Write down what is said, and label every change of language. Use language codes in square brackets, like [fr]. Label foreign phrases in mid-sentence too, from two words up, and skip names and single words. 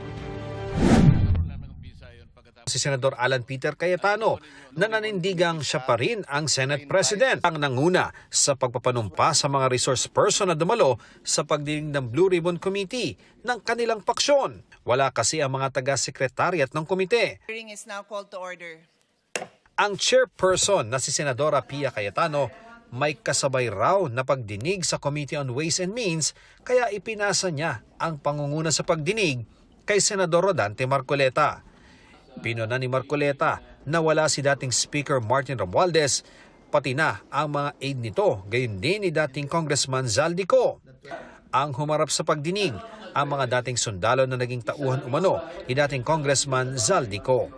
[tl] Si Senador Alan Peter Cayetano na nanindigang siya pa rin ang Senate President ang nanguna sa pagpapanumpa sa mga resource person na dumalo sa pagdinig ng Blue Ribbon Committee ng kanilang paksyon. Wala kasi ang mga taga-sekretariat ng komite. [en] Hearing is now called to order. [tl] Ang chairperson na si Senadora Pia Cayetano may kasabay raw na pagdinig sa Committee on Ways and Means kaya ipinasa niya ang pangunguna sa pagdinig kay Senador Rodante Marcoleta. Pinuna ni Marcoleta na wala si dating Speaker Martin Romualdez, pati na ang mga aide nito, gayon din ni dating Congressman Zaldico. Ang humarap sa pagdinig, ang mga dating sundalo na naging tauhan umano ni dating Congressman Zaldico.